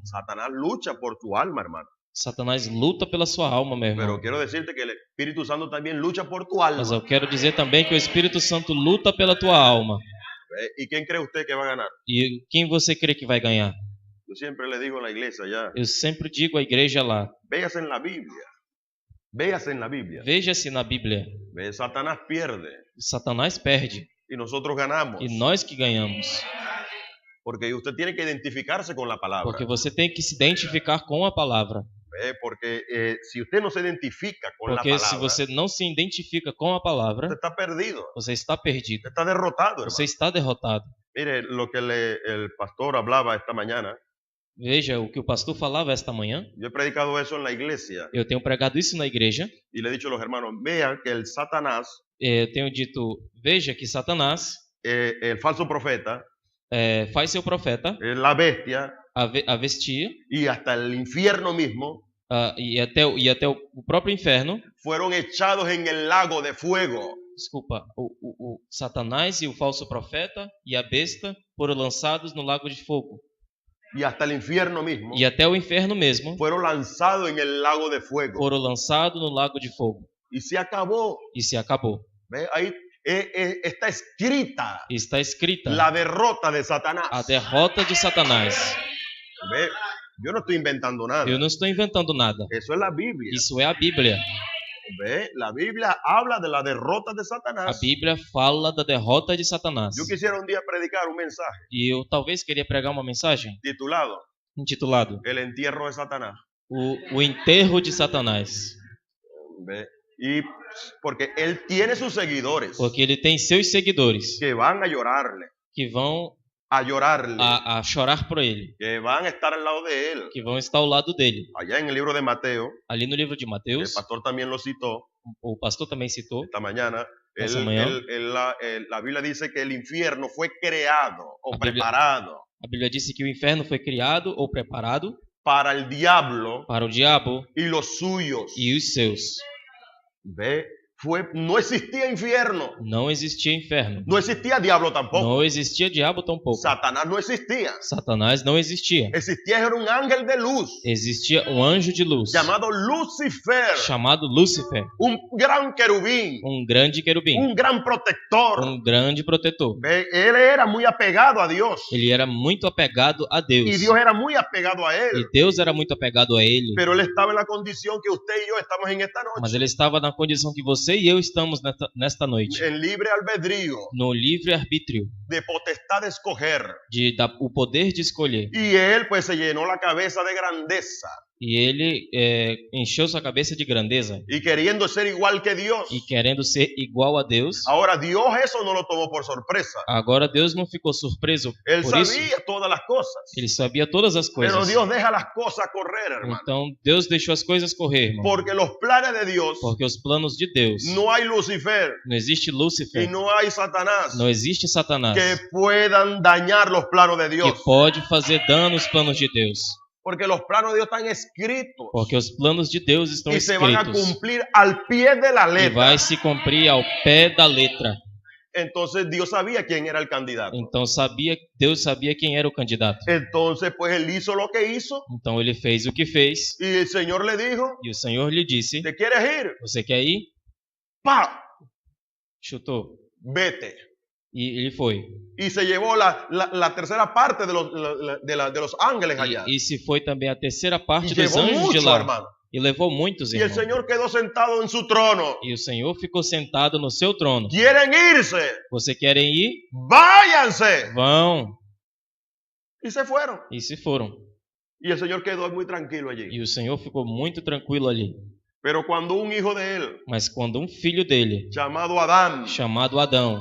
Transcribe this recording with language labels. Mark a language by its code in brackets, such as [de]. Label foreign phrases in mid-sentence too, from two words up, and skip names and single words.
[es] Satanás lucha por tu alma, hermano. [pt] Satanás luta pela sua alma, meu irmão. [es] Pero quiero decirte que el Espíritu Santo también lucha por tu alma. [pt] Mas eu quero dizer também que o Espírito Santo luta pela tua alma. [es] ¿Y quién cree usted que va a ganar? [pt] E quem você crê que vai ganhar? [es] Yo siempre le digo en la iglesia ya, [pt] Eu sempre digo à igreja lá: [es] véase en la Biblia. Véase en la Biblia. [pt] veja-se na Bíblia. [es] Satanás pierde [pt] Satanás perde [es] y nosotros ganamos. [pt] e nós que ganhamos. [es] Porque usted tiene que identificarse con la palabra. [pt] Porque você tem que se identificar com a palavra. [es] Porque si usted no se identifica con la [pt] Porque se [es] palabra, [pt] você não se identifica com a palavra, [es] usted está perdido. [pt] você está perdido. [es] Usted está derrotado, [pt] Você [es] hermano. [pt] está derrotado. [es] Mire lo que el pastor hablaba esta mañana. [pt] Veja o que o pastor falava esta manhã. [es] Yo he predicado eso en la iglesia [pt] Eu tenho pregado isso na igreja. [es] y le he dicho a los hermanos, vean que el Satanás, [pt] Eu tenho dito: veja que Satanás [es] el falso profeta, [pt] faz seu profeta [es] la bestia [pt] a vestir [es] y hasta el infierno mismo [pt] e até o próprio inferno, [es] fueron echados en el lago de fuego. [pt] desculpa, o Satanás e o falso profeta e a besta foram lançados no lago de fogo. [es] Y hasta el infierno mismo [pt] E até o inferno mesmo [es] fueron lanzados en el lago de fuego. [pt] foram lançados no lago de fogo. [es] Y se acabó. [pt] E se acabou. [es] ¿Ve? Ahí está escrita [pt] Está escrita [es] la derrota de Satanás. [pt] a derrota de Satanás. [es] ¿Ve? Yo no estoy inventando nada. [pt] Eu não estou inventando nada. [es] Eso es la Biblia. [pt] Isso é a Bíblia. [es] ¿Ve? La Biblia habla de la derrota de [pt] A [es] Satanás. [pt] Bíblia fala da derrota de Satanás. [es] Yo quisiera un día predicar un mensaje [pt] E eu talvez queria pregar uma mensagem [es] titulado [pt] intitulado [es] El entierro de Satanás. [pt] o enterro de Satanás. [es] ¿Ve? Y porque él tiene sus seguidores [pt] Porque ele tem seus seguidores [es] que van a llorarle, [pt] que vão a chorar por ele, [es] que van a estar al lado de él. [pt] que vão estar ao lado dele. [es] Allá en el libro de Mateo, [pt] Ali no livro de [es] el [pt] Mateus, [es] pastor también lo citó [pt] o pastor também citou, [es] esta mañana. Esta mañana. La Biblia dice que el infierno fue creado o La Biblia- preparado [pt] a Bíblia disse que o inferno foi criado ou preparado [es] para el diablo [pt] para o diabo [es] y los suyos. [pt] e os seus. [es] ¿Ve? No existía infierno, [pt] Não existia inferno. [es] no existía diablo tampoco. [pt] Não existia diabo tampouco. [es] Satanás no existía. [pt] Satanás não existia. [es] Existía era un ángel de luz [pt] Existia um anjo de luz [es] llamado Lucifer, [pt] chamado Lúcifer, [es] un gran querubín, [pt] grande querubim, [es] un gran protector. [pt] grande protetor. [es] ¿Ve? Él era muy apegado a Dios [pt] Ele era muito apegado a Deus. [es] y Dios era muy apegado a él. [pt] E Deus era muito apegado a ele. [es] Pero él estaba en la condición que usted y yo estamos en esta [pt] Mas [es] noche, [pt] ele estava na condição que você e eu estamos nesta noite. [es] en libre albedrío, [pt] No livre-arbítrio. [es] de potestad de escoger. [pt] O poder de escolher. [es] Y él pues se llenó la cabeza de grandeza [pt] E ele encheu sua cabeça de grandeza. [es] y queriendo ser igual que Dios. [pt] E querendo ser igual a Deus. [es] Ahora Dios eso no lo tomó por sorpresa. [pt] Agora Deus não ficou surpreso [es] Él [pt] por isso. [es] sabía todas las cosas. [pt] Ele sabia todas as [es] Pero [pt] coisas. [es] Dios deja las cosas correr, hermano. [pt] Então Deus deixou as coisas correr, irmão. [es] Porque los planes de Dios, [pt] Porque os planos de Deus, [es] no hay Lucifer [pt] não existe [es] y [pt] Lúcifer, [es] no hay Satanás [pt] não existe Satanás [es] que puedan dañar los planos de [pt] que [es] Dios. [pt] pode fazer dano aos planos de Deus. [es] Porque los planos de Dios están escritos [pt] Porque os planos de Deus estão [es] y se van a [pt] escritos [es] cumplir al pie de la [pt] e [es] letra. [pt] vai se cumprir ao pé da letra. [es] Entonces Dios sabía quién era el candidato. [pt] Então Deus sabia quem era o candidato. [es] Entonces pues él hizo lo que hizo [pt] Então ele fez o que fez [es] y el Señor le dijo, [pt] e o Senhor lhe disse: [es] ¿te quieres ir? [pt] você quer ir? ¡Pa! Chutou. [es] Vete. [pt] E ele foi. [es] Y se llevó la tercera parte de los ángeles allá. [pt] E se foi também a terceira parte [es] Y [pt] dos [es] llevó [pt] anjos de [es] mucho, [pt] lá. [es] hermano. [pt] E levou muitos, [es] Y el [pt] irmãos. [es] Señor quedó sentado en su trono. [pt] E o Senhor ficou sentado no seu trono. [es] ¿Quieren irse? [pt] Você querem ir? [es] ¡Váyanse! [pt] Vão. [es] Y se fueron. [pt] E se foram. [es] Y el Señor quedó muy tranquilo allí. [pt] E o Senhor ficou muito tranquilo ali. [es] Pero cuando un hijo de él, [pt] Mas quando um filho dele, [es] llamado Adán, [pt] chamado Adão,